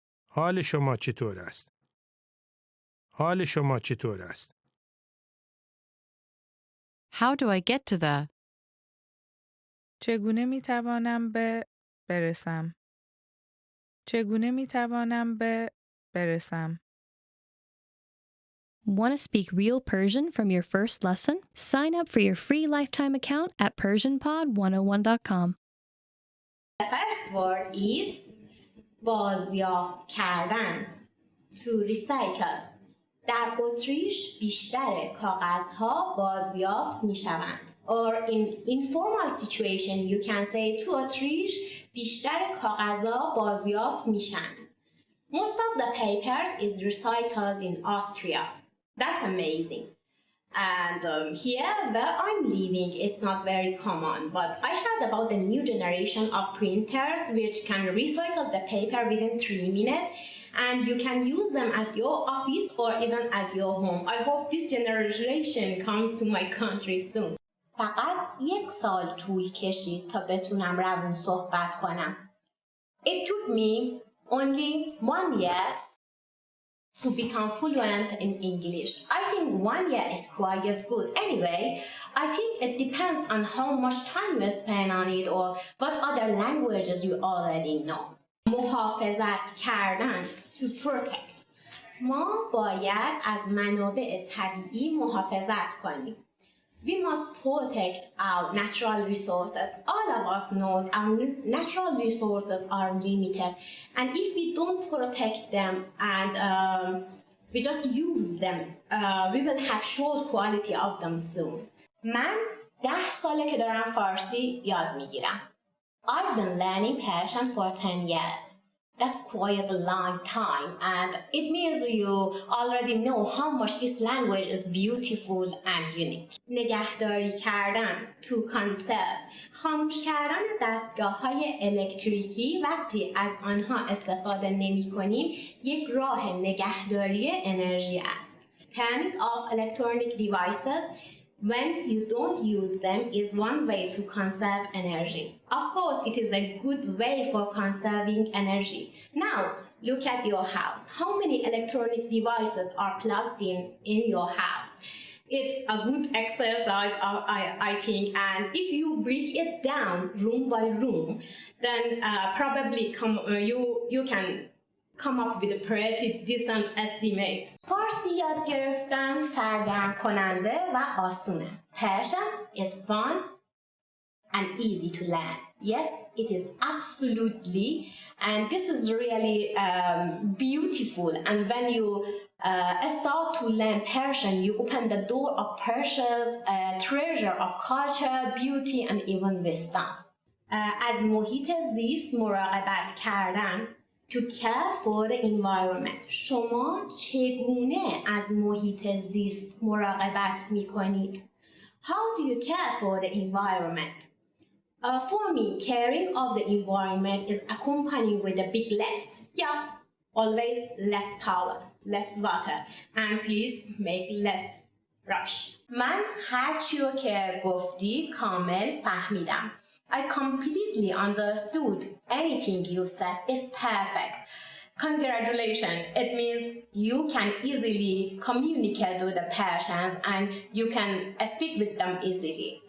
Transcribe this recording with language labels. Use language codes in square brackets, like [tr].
[fa] حال شما چطور است؟ حال شما چطور است؟ [en] How do I get to the? [fa] چگونه می توانم به برسم؟ چگونه می توانم به برسم؟ [en] Want to speak real Persian from your first lesson? Sign up for your free lifetime account at persianpod101.com. The first word is [fa] بازیافت کردن. [en] To recycle. [fa] در اتریش بیشتر کاغذها بازیافت می شوند. [en] Or in informal situation you can say to [fa] اتریش بیشتر کاغذها بازیافت می شوند. [en] Most of the papers is recycled in Austria. That's amazing. And here where I'm living, it's not very common. But I heard about the new generation of printers which can recycle the paper within 3 minutes. And you can use them at your office or even at your home. I hope this generation comes to my country soon. [fa] فقط 1 سال طول کشید تا بتونم روون صحبت کنم. [en] It took me only 1 year to become fluent in English. I think 1 year is quite good. Anyway, I think it depends on how much time you spend on it or what other languages you already know. [fa] محافظت کردن. [en] To protect. [fa] ما باید از منابع طبیعی محافظت کنیم. [en] We must protect our natural resources. All of us knows our natural resources are limited. And if we don't protect them and we just use them, we will have short quality of them soon. [fa] من 10 ساله که دارم فارسی یاد میگیرم. [en] I've been learning Persian for 10 years. That's quite a long time, and it means you already know how much this language is beautiful and unique. [fa] نگهداری کردن [en] to conserve، [fa] خاموش کردن دستگاه‌های الکتریکی وقتی از آنها استفاده نمی‌کنیم یک راه نگهداری انرژی است. [en] Turning off electronic devices when you don't use them is one way to conserve energy. Of course, it is a good way for conserving energy. Now, look at your house. How many electronic devices are plugged in your house? It's a good exercise, I think, and if you break it down room by room, then probably you can come up with a pretty decent estimate. [fa] فارسی یاد گرفتن سرگرم کننده و آسونه. [en] Persian is fun and easy to learn. Yes, it is absolutely, and this is really beautiful. And when you start to learn Persian, you open the door of Persia's treasure of culture, beauty, and even wisdom. [fa] از محیط زیست مراقبت کردن. [en] To care for the environment. [fa] شما چگونه از محیط زیست مراقبت می کنید؟ [en] How do you care for the environment? For me, caring of the environment is accompanying with a big less. Yeah, always less power, less water, and please make less rush. [fa] من هر چیو که گفتی کامل فهمیدم. [en] I completely understood. Anything you said is perfect. Congratulations. It means you can easily communicate with the Persians and you can speak with them easily.